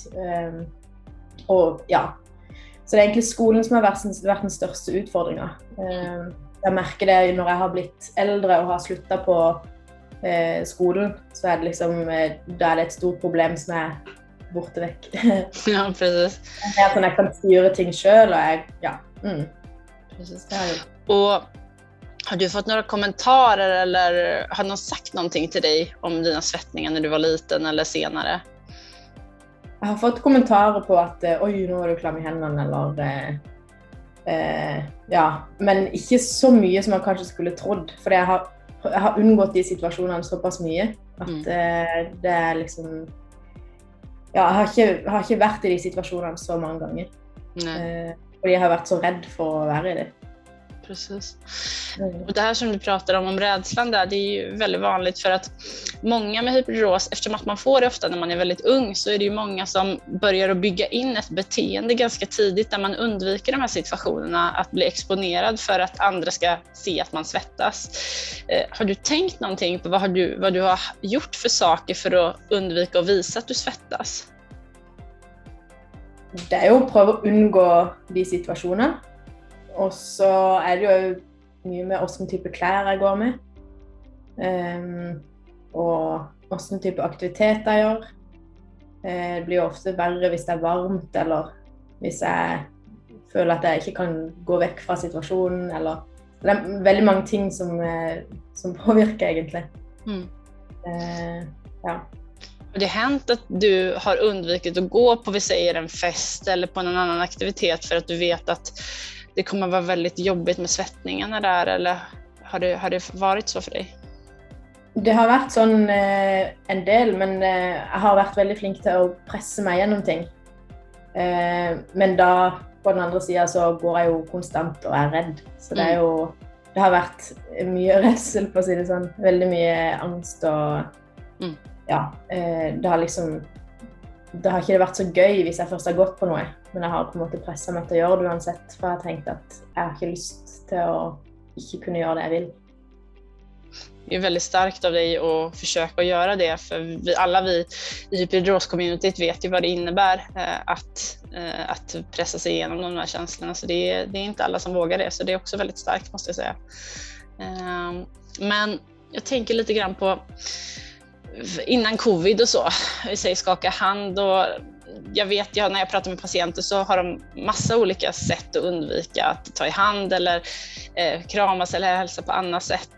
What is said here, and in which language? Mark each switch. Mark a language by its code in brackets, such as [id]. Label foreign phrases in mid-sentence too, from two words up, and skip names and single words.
[no] Og ja, så det er egentlig skolen som har vært den største utfordringen. Jeg merker det når jeg har blitt eldre og har sluttet på skolen, så er det liksom, da er det et stort problem som er borte vekk. [sv] Ja, precis. [no] Det er sånn jeg kan styre ting selv, og jeg, ja. [sv] Precis. Och har du fått några kommentarer eller har någon sagt någonting till dig om dina svettningar när du var liten eller senare? [no] Jeg har fått kommentarer på at oi, nå er du klam i hendene, eller ja, men ikke så mye som man kanskje skulle trodd, for jeg har unngått de situasjonene såpass mye, at det er liksom, ja, jeg har ikke vært i de situasjonene så mange ganger. Fordi jeg har vært så redd for å være i det. Precis. [sv] Och det här som du pratar om rädslan där, det är ju väldigt vanligt för att många med hyperhidros, eftersom att man får det ofta när man är väldigt ung, så är det ju många som börjar att bygga in ett beteende ganska tidigt där man undviker de här situationerna att bli exponerad för att andra ska se att man svettas. Har du tänkt någonting på vad du har gjort för saker för att undvika att visa att du svettas? [no] Det er jo å prøve å unngå de situasjonene. Og så er det jo mye med hvilken type klær jeg går med. Og hvilken type aktiviteter jeg gjør. Det blir jo ofte verre hvis det er varmt, eller hvis jeg føler at jeg ikke kan gå vekk fra situasjonen. Eller det er veldig mange ting som påvirker egentlig. [sv] Ja. Har det hänt att du har undvikit att gå på, vi säger, en fest eller på någon annan aktivitet för att du vet att det kommer vara väldigt jobbigt med svettningarna där, eller har det varit så för dig? [no] Det har vært sånn en del, men jeg har vært veldig flink til å presse meg gjennom ting. Men da, på den andre siden, så går jeg jo konstant og er redd. Så det er jo, det har vært mye redsel, for å si det sånn. Veldig mye angst og ja, det har liksom, det har ikke vært så gøy hvis jeg først har gått på noe, men jeg har på en måte presset meg til å gjøre det uansett, for jeg har tenkt at jeg har ikke lyst til å ikke kunne [sv] göra det jag vill. Det är väldigt starkt av dig att försöka göra det, för vi i hyperhidros-communityt vet ju vad det innebär att pressa sig igenom de här känslorna, så det är inte alla som vågar det, så det är också väldigt starkt, måste jag säga. Men jag tänker lite grann på innan covid och så, vi säger skaka hand, och jag vet ju när jag pratar med patienter så har de massa olika sätt att undvika att ta i hand eller kramas eller hälsa på annat sätt.